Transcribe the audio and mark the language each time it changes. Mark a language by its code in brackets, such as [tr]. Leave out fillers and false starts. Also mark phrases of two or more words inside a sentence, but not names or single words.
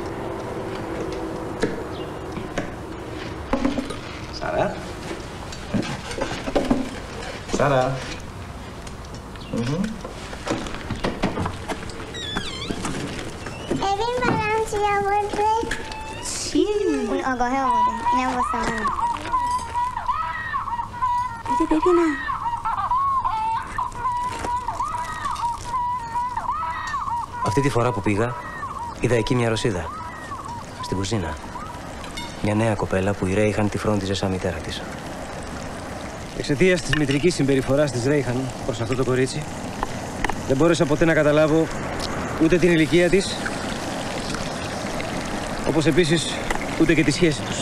[fa] سارا. ببین برام چی آورده؟ چی؟ اون آگاهه آورده. اینم واسه من. بده ببینم. [el] Αυτή τη φορά που πήγα, είδα εκεί μια Ρωσίδα. Στην κουζίνα. Μια νέα κοπέλα που η Ρέιχαν τη φρόντιζε σαν μητέρα της. Εξαιτίας της μητρικής συμπεριφοράς της Ρέιχαν προς αυτό το κορίτσι, δεν μπόρεσα ποτέ να καταλάβω ούτε την ηλικία της, όπως επίσης ούτε και τη σχέση τους.